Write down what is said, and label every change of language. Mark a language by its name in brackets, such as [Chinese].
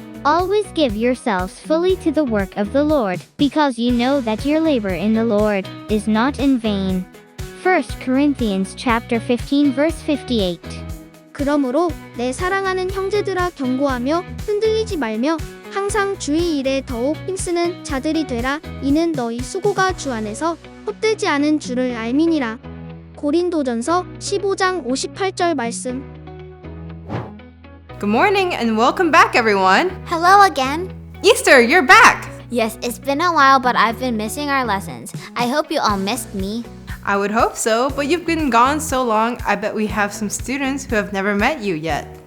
[English] Always give yourselves fully to the work of the Lord, because you know that your labor in the Lord is not in vain. 1 Corinthians chapter 15 verse 58. [Korean] 그러므로 내 사랑하는 형제들아 경고하며 흔들리지 말며 항상 주의 일에 더욱 힘쓰는 자들이 되라. 이는 너희 수고가 주 안에서 헛되지 않은 줄을 알미니라. 고린도전서 15장 58절 말씀. [English] Good morning and welcome back, everyone. Hello again. Easter, you're back. Yes, it's been a while, but I've been missing our lessons. I hope you all missed me. I would hope so, but you've been gone so long, I bet we have some students who have never met you yet.